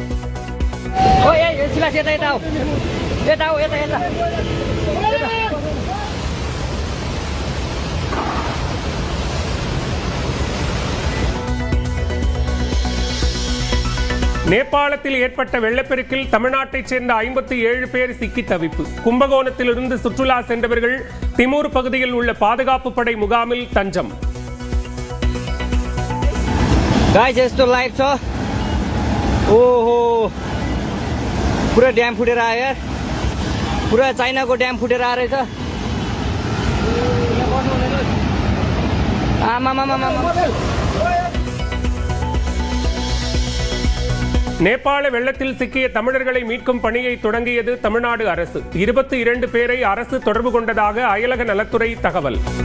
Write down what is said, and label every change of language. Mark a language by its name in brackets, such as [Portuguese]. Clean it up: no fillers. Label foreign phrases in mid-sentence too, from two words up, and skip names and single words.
[Tamil] நேபாளத்தில் ஏற்பட்ட வெள்ளப்பெருக்கில் தமிழ்நாட்டைச் சேர்ந்த 57 பேர் சிக்கி தவிப்பு. கும்பகோணத்திலிருந்து சுற்றுலா சென்றவர்கள் திமூர் பகுதியில் உள்ள பாதுகாப்பு படை முகாமில் தஞ்சம். [Nepali] पूरा डैम फुटेर आयो यार, पूरा चाइना को डैम फुटेर आ रहेछ। [Tamil] நேபாள வெள்ளத்தில் சிக்கிய தமிழர்களை மீட்கும் பணியை தொடங்கியது தமிழ்நாடு அரசு. 22 பேரை அரசு தொடர்பு கொண்டதாக அயலக நலத்துறை தகவல்.